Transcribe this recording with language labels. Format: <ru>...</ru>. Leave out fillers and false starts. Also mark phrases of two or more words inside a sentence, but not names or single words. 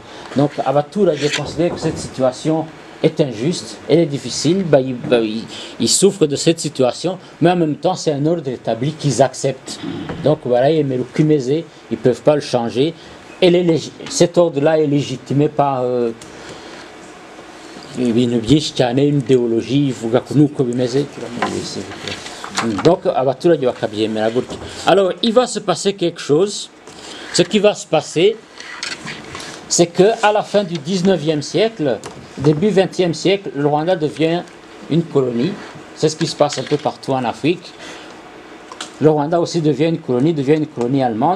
<fr>Donc, abaturage considère que cette situation est injuste, elle est difficile, ils souffrent de cette situation, mais en même temps, c'est un ordre établi qu'ils acceptent. Donc, voilà, ils ne peuvent pas le changer. Et cet ordre-là est légitimé par...</fr> <rw>ibintu byinshi cyane,</rw> <fr>une idéologie</fr> <rw>ivuga ko nuko bimeze. Donc abaturage bakabyemera gutyo.</rw> <fr>Alors il va se passer quelque chose. Ce qui va se passer, c'est que à la fin du 19e siècle, début 20e siècle, le Rwanda devient une colonie. C'est ce qui se passe un peu partout en Afrique. Le Rwanda aussi devient une colonie allemande.</fr>